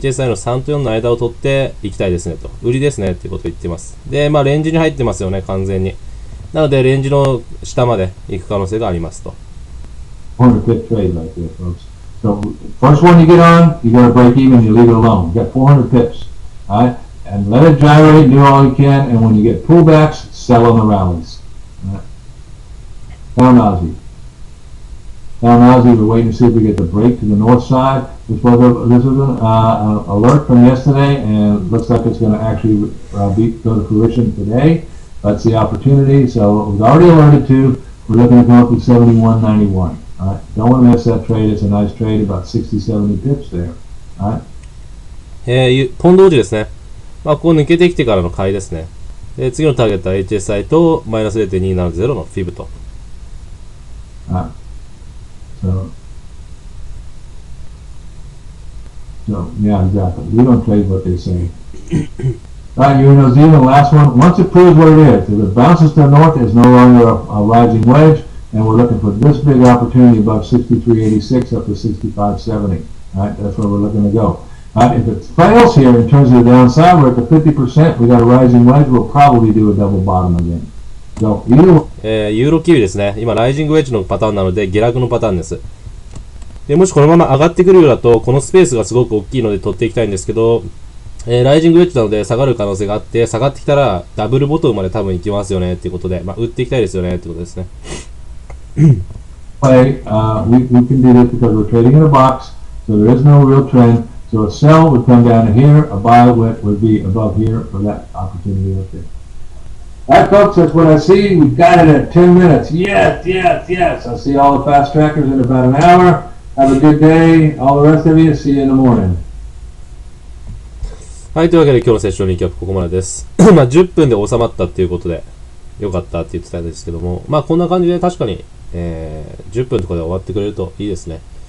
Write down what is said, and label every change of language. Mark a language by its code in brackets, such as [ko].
[ja] HSI の3と4の間を取っていきたいですねと。売りですねっていうことを言ってます。で、レンジに入ってますよね、完全に。なので、レンジの下まで行く可能性がありますと。 [en] 400 pip trade right there, folks. So first one you get on, you got to break even, you leave it alone. You got 400 pips, all right? And let it gyrate, do all you can, and when you get pullbacks, sell on the rallies. All right? Down Aussie. Down Aussie, we're waiting to see if we get the break to the north side. This was an alert from yesterday, and it looks like it's going to actually go to fruition today. That's the opportunity. So it was already alerted to. We're looking to go up to 71.91. Alright, don't want to miss that trade. It's a nice trade, about 60, 70 pips there. Alright. [ja] ポンド王子ですね。ここ抜けてきてからの買いですね。で、次のターゲットは HSI とマイナス 0.270 のフィブと。 [en] Alright. So, yeah, exactly. We don't trade what they say. Alright, you're in New Zealand, last one. Once it proves what it is, if it bounces to the north, it's no longer a rising wedge. And we're looking for this big opportunity above 63.86 up to 65.70. Right, that's where we're looking to go. Right, if it fails here in terms of the downside, we're at the 50%. We got a rising wedge. We'll probably do a double bottom again. So either [ja] ユーロキウイですね。今ライジングウェッジのパターンなので下落のパターンです。でもしこのまま上がってくるようだとこのスペースがすごく大きいので取っていきたいんですけど、ライジングウェッジなので下がる可能性があって、下がってきたらダブルボトムまで多分行きますよねっていうことで、売っていきたいですよねってことですね。 [en] We can do this because we're trading in a box, so there is no real trend. So a sell would come down to here, a buy would be above here for that opportunity up there. All right, folks, that's what I see. We've got it at 10 minutes. Yes, yes, yes. I see all the fast trackers in about an hour. Have a good day. All the rest of you, see you in the morning. [ja] はい、というわけで今日のセッションリンキャップここまでです。10分で収まったっていうことで、よかったって言ってたんですけども、こんな感じで確かに、10分とかで終わってくれるといいですね。